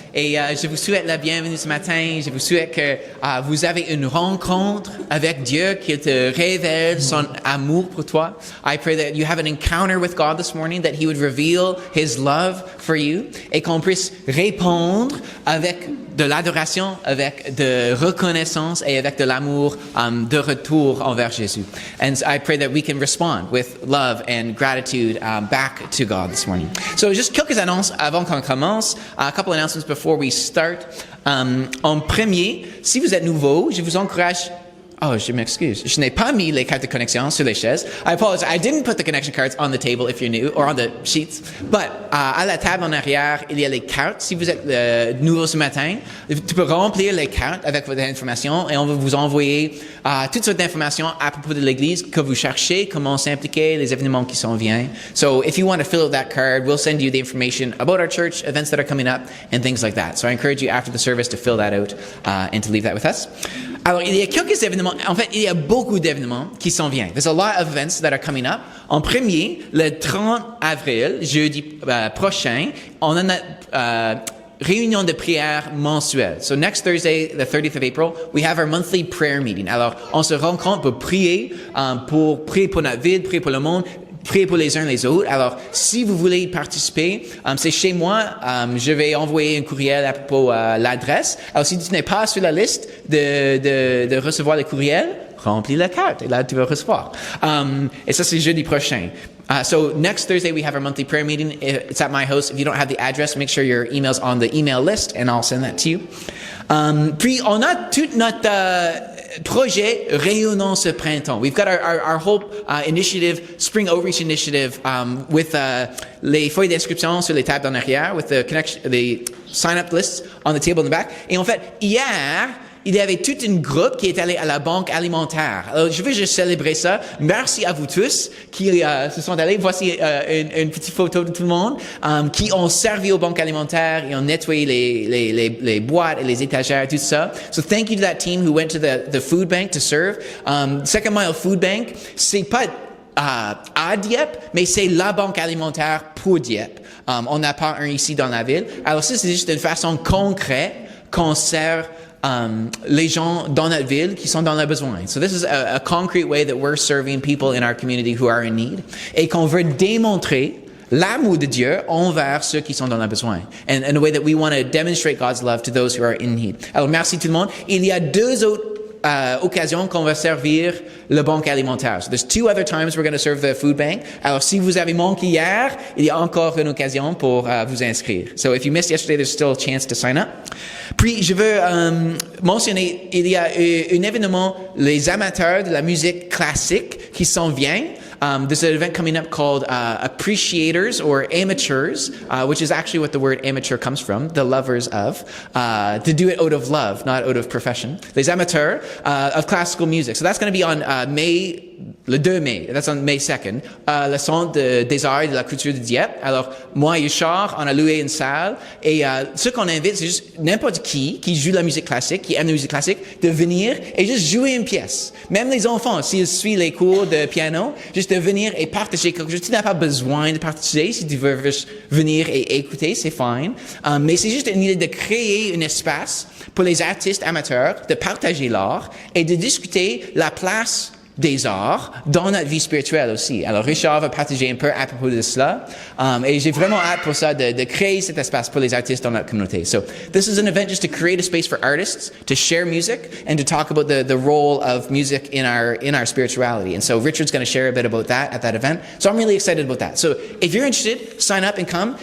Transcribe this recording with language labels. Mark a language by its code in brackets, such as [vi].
[fr] Et je vous souhaite la bienvenue ce matin. Je vous souhaite que vous avez une rencontre avec Dieu, qu'il te révèle son amour pour toi. [en] I pray that you have an encounter with God this morning, that He would reveal His love for you, [fr] et qu'on puisse répondre avec de l'adoration, avec de reconnaissance et avec de l'amour de retour envers Jésus. [en] And I pray that we can respond with love and gratitude back to God this morning. So just [fr] quelques annonces avant qu'on commence. [en] A couple announcements before we start. [fr] En premier, si vous êtes nouveau, je vous encourage. Oh, je m'excuse. Je n'ai pas mis les cartes de connexion sur les chaises. [en] I apologize. I didn't put the connection cards on the table if you're new, or on the sheets. But [fr] à la table en arrière, il y a les cartes. Si vous êtes nouveau ce matin, tu peux remplir les cartes avec votre information et on va vous envoyer toutes sortes d'informations à propos de l'Église que vous cherchez, comment s'impliquer, les événements qui s'en viennent. [en] So if you want to fill out that card, we'll send you the information about our church, events that are coming up, and things like that. So I encourage you after the service to fill that out and to leave that with us. [fr] Alors, il y a quelques événements, en fait, il y a beaucoup d'événements qui s'en viennent. [en] There's a lot of events that are coming up. [fr] En premier, le 30 avril, jeudi prochain, on a notre réunion de prière mensuelle. [en] So next Thursday, the 30th of April, we have our monthly prayer meeting. [fr] Alors, on se rencontre pour prier pour notre ville, prier pour le monde, prier pour les uns les autres. Alors, si vous voulez y participer, c'est chez moi. Je vais envoyer un courriel à propos de l'adresse. Alors, si tu n'es pas sur la liste de recevoir les courriels, remplis la carte et là, tu vas recevoir. Et ça, c'est jeudi prochain. [en] So next Thursday, we have our monthly prayer meeting. It's at my house. If you don't have the address, make sure your email's on the email list and I'll send that to you. [fr] Puis, on a tout notre projet rayonnant ce printemps. [en] We've got our whole initiative, Spring Outreach Initiative, with [fr] les feuilles d'inscription sur les tables en arrière, [en] with the sign-up lists on the table in the back. [fr] Et en fait, hier, il y avait tout un groupe qui est allé à la banque alimentaire. Alors, je veux juste célébrer ça. Merci à vous tous qui se sont allés. Voici une petite photo de tout le monde qui ont servi aux banques alimentaires et ont nettoyé les boîtes et les étagères, tout ça. [en] So thank you to that team who went to the food bank to serve. [fr] Second Mile Food Bank, c'est pas à Dieppe, mais c'est la banque alimentaire pour Dieppe. On n'a pas un ici dans la ville. Alors ça, c'est juste une façon concrète qu'on sert les gens dans notre ville qui sont dans le besoin. [en] So this is a concrete way that we're serving people in our community who are in need. [fr] Et qu'on veut démontrer l'amour de Dieu envers ceux qui sont dans le besoin. [en] And a way that we want to demonstrate God's love to those who are in need. [fr] Alors merci tout le monde. Il y a deux autres occasion qu'on va servir le banque alimentaire. [en] So there's two other times we're going to serve the food bank. [fr] Alors, si vous avez manqué hier, il y a encore une occasion pour vous inscrire. [en] So if you missed yesterday, there's still a chance to sign up. [fr] Puis, je veux mentionner, il y a un événement, les amateurs de la musique classique qui s'en viennent. [en] There's an event coming up called Appreciators or Amateurs, which is actually what the word amateur comes from, the lovers of, to do it out of love, not out of profession. [fr] Les amateurs [en] of classical music. So that's going to be on [fr] le 2 mai, [en] that's on May 2nd, le Centre des Arts et de la Culture de Dieppe. [fr] Alors, moi et Richard, on a loué une salle et ce qu'on invite, c'est juste n'importe qui joue la musique classique, qui aime la musique classique, de venir et juste jouer une pièce. Même les enfants, s'ils suivent les cours de piano, juste de venir et partager quelque chose. Tu n'as pas besoin de partager, si tu veux juste venir et écouter, c'est fine. Mais c'est juste une idée de créer un espace pour les artistes amateurs de partager l'art et de discuter la place des arts dans notre vie spirituelle aussi. Alors, Richard va partager un peu à propos de cela. Et j'ai vraiment hâte pour ça de créer cet espace pour les artistes dans notre communauté. [en] So, this is an event just to create a space for artists to share music and to talk about the role of music in our spirituality. And so, Richard's going to share a bit about that at that event. So, I'm really excited about that. So, if you're interested, sign up and come.